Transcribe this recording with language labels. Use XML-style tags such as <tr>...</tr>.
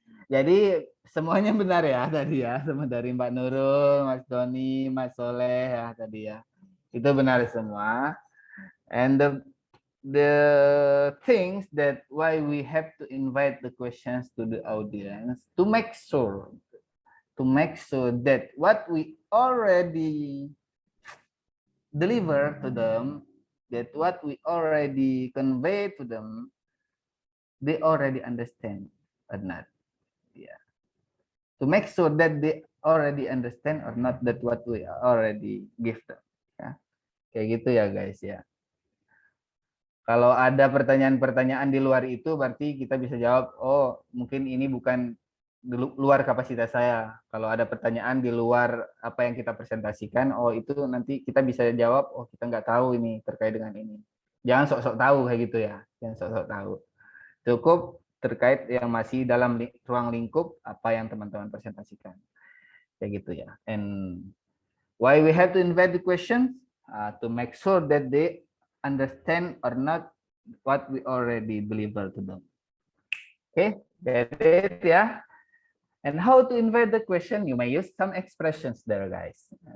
<id>Jadi semuanya benar ya tadi ya, semua dari Mbak Nurul, Mas Doni, Mas Soleh ya tadi ya. Itu benar semua.</id> <en>And the things that why we have to invite the questions to the audience to make sure that what we already deliver to them, that what we already convey to them, they already understand or not. Yeah. To make sure that they already understand or not that what we already give them.</en> <id>Ya. Kayak gitu ya guys ya. Kalau ada pertanyaan-pertanyaan di luar itu berarti kita bisa jawab, oh mungkin ini bukan di luar kapasitas saya. Kalau ada pertanyaan di luar apa yang kita presentasikan, oh itu nanti kita bisa jawab, oh kita nggak tahu ini terkait dengan ini. Jangan sok-sok tahu kayak gitu ya, jangan sok-sok tahu. Cukup terkait yang masih dalam ruang lingkup apa yang teman-teman presentasikan. Kayak gitu ya.</id> <en>And why we have to invite the questions? To make sure that they understand or not what we already deliver to them. Okay, that's it ya. And how to invite the question? You may use some expressions there, guys.</en>